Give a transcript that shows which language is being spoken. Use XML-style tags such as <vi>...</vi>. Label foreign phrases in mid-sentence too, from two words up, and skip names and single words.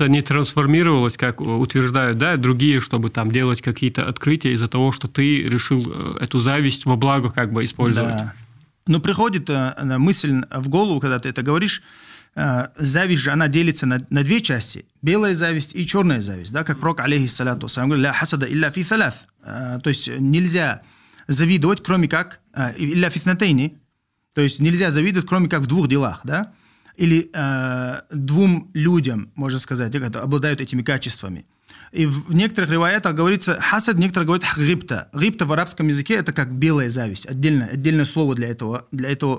<ru>Это не трансформировалось, как утверждают, да, другие, чтобы там делать какие-то открытия из-за того, что ты решил эту зависть во благо как бы использовать. Да. Но приходит мысль в голову, когда ты это говоришь, зависть же, она делится на две части. Белая зависть и черная зависть. Да, как пророк,</ru> <ar>عليه الصلاة والسلام,</ar> <ru>говорит,</ru> <ar>«لا حسد إلا في ثلاث».</ar> <ru>То есть нельзя завидовать, кроме как</ru> <ar>إلا في اثنتين.</ar> <ru>То есть нельзя завидовать, кроме как в двух делах. Да? Или двум людям, можно сказать, которые обладают этими качествами. И в некоторых риваятах говорится хасад, некоторые говорят гибта. Гибта в арабском языке это как белая зависть. Отдельное слово для этого выведено.</ru>